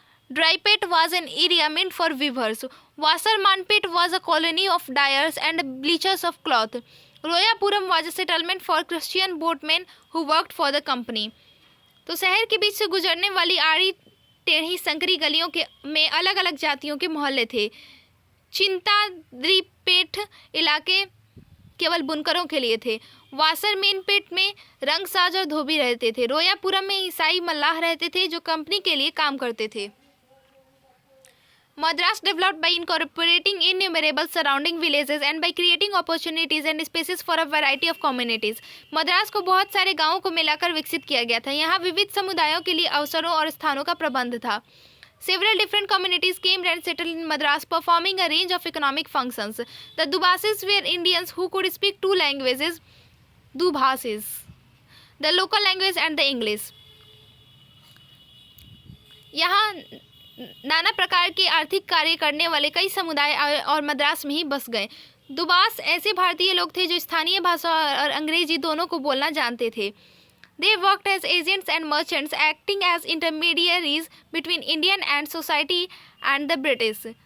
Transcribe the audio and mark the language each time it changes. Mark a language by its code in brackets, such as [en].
[en] Drypet was an area meant for weavers. Wassermanpet was a colony of dyers and bleachers of cloth. Royapuram was a settlement for Christian boatmen who worked for the company. [hi] तो शहर के बीच से गुजरने वाली आड़ी टेढ़ी संकरी गलियों में अलग अलग जातियों के मोहल्ले थे। चिंताद्रीपेट इलाके केवल बुनकरों के लिए थे। वासरमेनपेट में रंगसाज और धोबी रहते थे। रोयापुरम में ईसाई मल्लाह रहते थे, जो कंपनी के लिए काम करते थे। [en] Madras developed by incorporating innumerable surrounding villages and by creating opportunities and spaces for a variety of communities. [hi] Madras को बहुत सारे गांवों को मिलाकर विकसित किया गया था। यहाँ विविध समुदायों के लिए अवसरों और स्थानों का प्रबंध था। [en] Several different communities came and settled in Madras, performing a range of economic functions. The Dubhasis were Indians who could speak two languages, Dubhasis, the local language and the English. [hi] यहाँ नाना प्रकार के आर्थिक कार्य करने वाले कई समुदाय और मद्रास में ही बस गए। दुबास ऐसे भारतीय लोग थे जो स्थानीय भाषा और अंग्रेजी दोनों को बोलना जानते थे। [en] They worked as agents and merchants, acting as intermediaries between Indian society and the British.